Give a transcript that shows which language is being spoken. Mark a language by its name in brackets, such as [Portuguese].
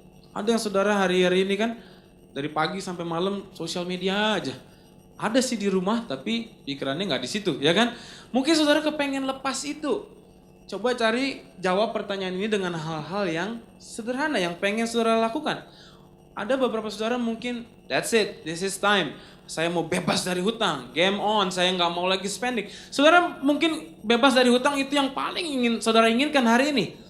[Indonesian] Ada yang saudara hari-hari ini kan dari pagi sampai malam sosial media aja. Ada sih di rumah tapi pikirannya nggak di situ, ya kan? Mungkin saudara kepengen lepas itu. Coba cari jawab pertanyaan ini dengan hal-hal yang sederhana yang pengen saudara lakukan. Ada beberapa saudara mungkin, [English] that's it, this is time. [Indonesian] Saya mau bebas dari hutang, [English] game on, [Indonesian] saya nggak mau lagi [English] spending. [Indonesian] Saudara mungkin bebas dari hutang itu yang paling saudara inginkan hari ini.